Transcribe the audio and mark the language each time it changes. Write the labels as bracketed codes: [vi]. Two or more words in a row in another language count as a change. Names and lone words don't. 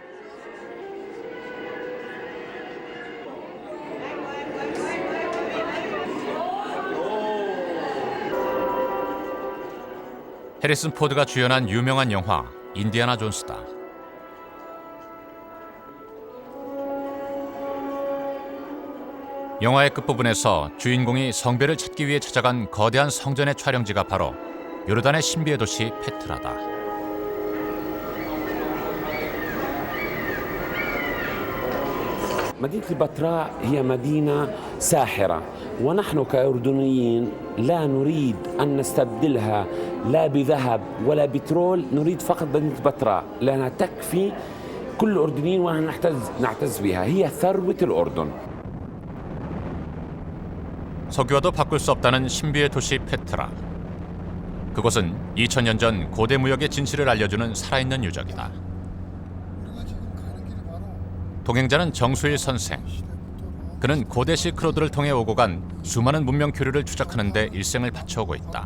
[ko] 해리슨 포드가 주연한 유명한 영화 인디아나 존스다. 영화의 끝부분에서 주인공이 성배를 찾기 위해 찾아간 거대한 성전의 촬영지가 바로 요르단의 신비의 도시 페트라다. [ar] مدينة البتراء هي مدينة ساحرة ونحن كأردنيين لا نريد أن نستبدلها لا بذهب ولا بترول نريد فقط مدينة البتراء لأنها تكفي كل الأردنيين ونحن نعتز بها هي ثروة الأردن. [ko] 석유와도 바꿀 수 없다는 신비의 도시 페트라. 그곳은 2000년 전 고대 무역의 진실을 알려주는 살아있는 유적이다. 동행자는 정수일 선생. 그는 고대 실크로드를 통해 오고 간 수많은 문명 교류를 추적하는 데 일생을 바쳐오고 있다.